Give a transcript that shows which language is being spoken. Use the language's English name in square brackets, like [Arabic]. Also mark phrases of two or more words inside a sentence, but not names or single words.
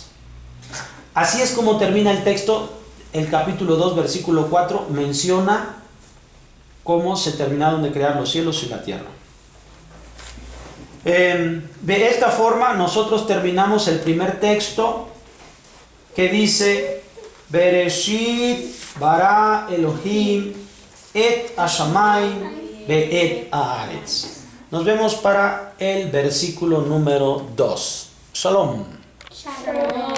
[Spanish] Así es como termina el texto. El capítulo 2, versículo 4 menciona cómo se terminaron de crear los cielos y la tierra. De esta forma nosotros terminamos el primer texto, que dice [Hebrew] בראשית ברא אלהים את השמים ואת הארץ. [Spanish] Nos vemos para el versículo número 2. Shalom. Shalom.